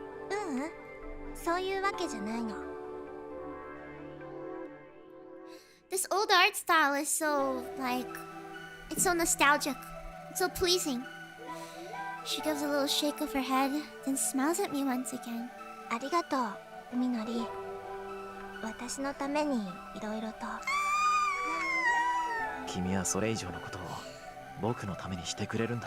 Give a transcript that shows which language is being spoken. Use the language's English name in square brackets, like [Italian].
[Japanese] ううん、そういうわけじゃないの。 [English] This old art style is so like it's so nostalgic. It's so pleasing. She gives a little shake of her head, then smiles at me once again. [Japanese] ありがとう、海のり。私のためにいろいろと。君はそれ以上のことを僕のためにしてくれるんだ。